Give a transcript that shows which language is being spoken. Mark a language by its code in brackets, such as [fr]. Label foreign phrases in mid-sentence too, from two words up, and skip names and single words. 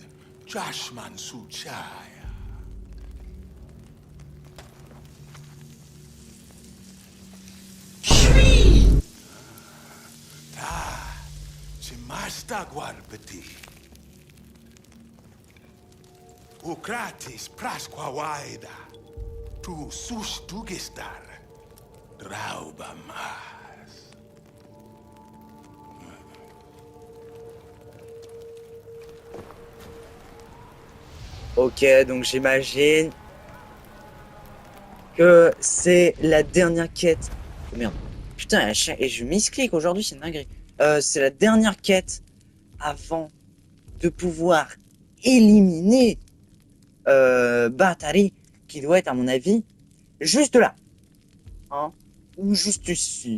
[fr] Jashman suchaya. Masta guarbeti. Ukratis prasqua waida. Tu sus tugistar. Drauba mas. Ok, donc j'imagine que c'est la dernière quête. Oh merde. Putain, et je misclick aujourd'hui, c'est une dinguerie. C'est la dernière quête avant de pouvoir éliminer Batari, qui doit être à mon avis juste là, hein, ou juste ici.